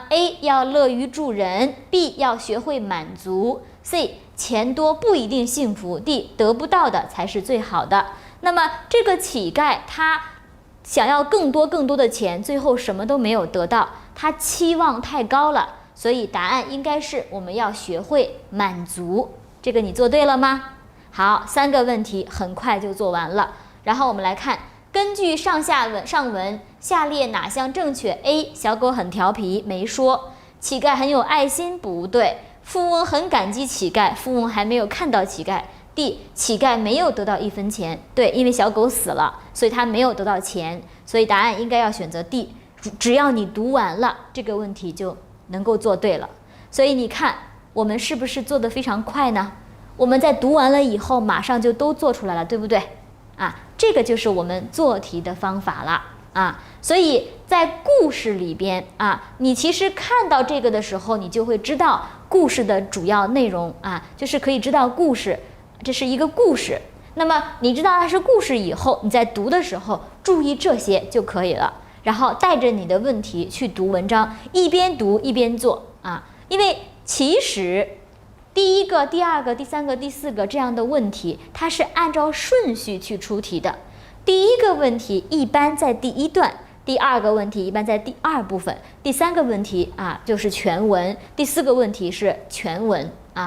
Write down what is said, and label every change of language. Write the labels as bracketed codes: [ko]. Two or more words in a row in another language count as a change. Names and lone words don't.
[zh] A 要樂於助人， B 要学会滿足， C 錢多不一定幸福， D 得不到的才是最好的。那麼這個乞丐他想要更多的錢，最後什麼都沒有得到，他期望太高了，所以答案應該是我們要學會滿足。這個你做對了嗎？好，3個問題很快就做完了。然後我們來看，根據上文，下列哪項正確？ A 小狗很調皮，沒說。乞丐很有愛心，不對。富翁很感激乞丐，富翁還沒有看到乞丐。D 乞丐沒有得到1分錢，對，因為小狗死了，所以他沒有得到錢，所以答案應該要選擇 D。只要你讀完了這個問題就能夠做對了。所以你看我們是不是做得非常快呢？我們在讀完了以後馬上就都做出來了，對不对啊？這個就是我們做題的方法了啊。所以在故事裡邊啊，你其實看到這個的時候，你就會知道故事的主要內容啊，就是可以知道故事，這是一個故事。那麼你知道它是故事以後，你在讀的时候注意這些就可以了，然後帶着你的問題去讀文章，一邊讀一邊做啊。因為其實第1個、第2個、第3個、第4個這樣的問題，它是按照順序去出題的。第1個問題一般在第1段，第2個問題一般在第2部分，第3個問題啊就是全文，第4個問題是全文啊。